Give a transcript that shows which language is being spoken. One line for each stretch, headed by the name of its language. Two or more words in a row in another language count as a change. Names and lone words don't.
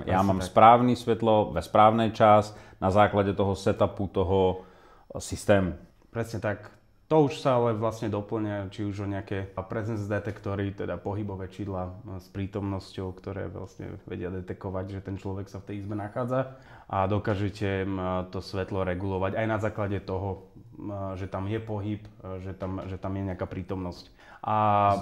Czech: Já mám správné světlo ve správný čas na základě toho setupu toho systému.
Slovak: Presne tak. To už sa ale vlastne doplňa, či už o nejaké presence detektory, teda pohybové čidla s prítomnosťou, ktoré vlastne vedia detekovať, že ten človek sa v tej izbe nachádza a dokážete to svetlo regulovať aj na základe toho, že tam je pohyb, že tam je nejaká prítomnosť.